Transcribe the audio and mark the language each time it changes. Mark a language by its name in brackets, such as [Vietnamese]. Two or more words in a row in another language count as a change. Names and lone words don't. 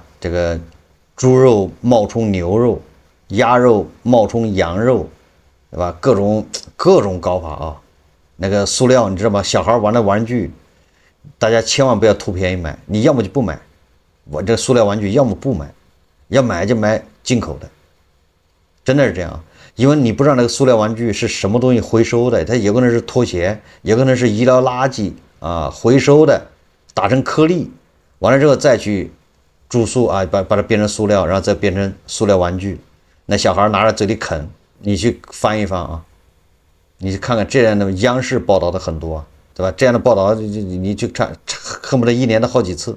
[Chinese] 這個豬肉冒充牛肉，鴨肉冒充羊肉，對吧？各種搞法啊。那個塑料，你知道嗎？小孩玩的玩具，大家千萬不要圖便宜買，你要麼就不買，我這個塑料玩具要麼不買，要買就買進口的，真的是這樣啊！因為你不知道那個塑料玩具是什麼東西回收的，它有可能是拖鞋，有可能是醫療垃圾啊，回收的，打成顆粒，完了之後再去注塑啊，把它變成塑料，然後再變成塑料玩具，那小孩拿着嘴裡啃，你去翻一翻啊，你去看看這樣的央視報道的很多啊， 對吧？這樣的報道你去看，恨不得1年的好幾次。